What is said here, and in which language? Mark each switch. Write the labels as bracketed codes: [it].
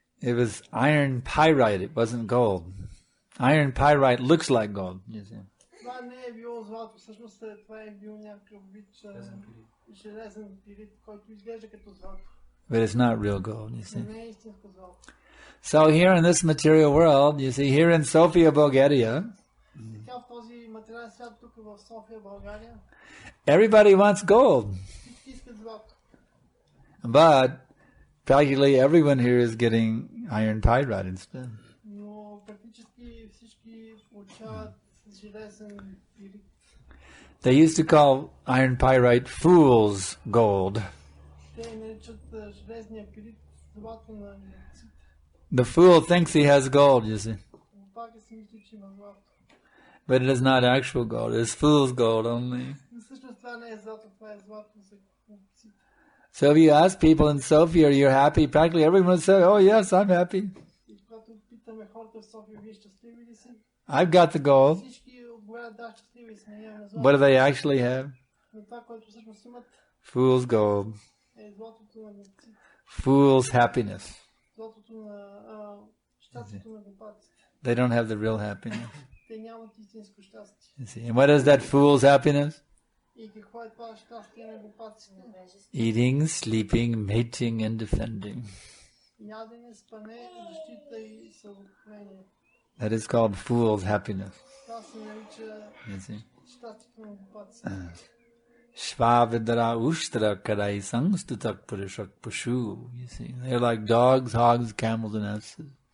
[en] It was iron pyrite, it wasn't gold. Iron pyrite looks like gold, you see. [bg] Това не е било злато, всъщност това е бил някакъв вид железен пирит, който изглежда като злато. [en] But it's not real gold, you see. [bg] Не е истинско злато. [en] So here in this material world, you see, here in Sofia, Bulgaria, [bg] Така в този материален свят тук в София, България, [en] everybody wants gold. [bg] всички искат злато. [en] But practically everyone here is getting iron pyrite instead. [bg] Но практически всички получават железен пирит. [en] They used to call iron pyrite fool's gold. [bg] Те наричат железния пирит злато на инерците. [en] The fool thinks he has gold, you see. [bg] Но пак си мисли, че има злато. [en] But it is not actual gold. It is fool's gold only. [bg] Но всъщност това не е злато, това е злато за глупците. [en] So if you ask people in Sofia, are you happy? Practically everyone would say, oh yes, I'm happy. [bg] И когато питаме хората в София, вие щастливи ли си? [en] I've got the gold. [bg] Всички отговарят, да, щастливи сме, имаме [en] What [bg] злато. [en] do they actually have? [bg] Но това, което всъщност имат, [en] Fool's gold. [bg] е златото на глупците. [en] Fool's happiness. [bg] Златото на щастието на глупаците. [en] They don't have the real happiness. [bg] Те нямат истинско щастие. [en] You see. And what is that fool's happiness? [bg] И какво е това щастие на глупаците? [en] Eating, sleeping, mating, and defending. [bg] Ядене, спане, защита и съвокупление. [en] That is called fool's happiness. [bg] Това се нарича [en] You see. [bg] щастието на глупаците. [sa] Shvavidra ushtra karai sangstutak purishak pashu. [en] You see. They're like dogs, hogs, camels, and asses.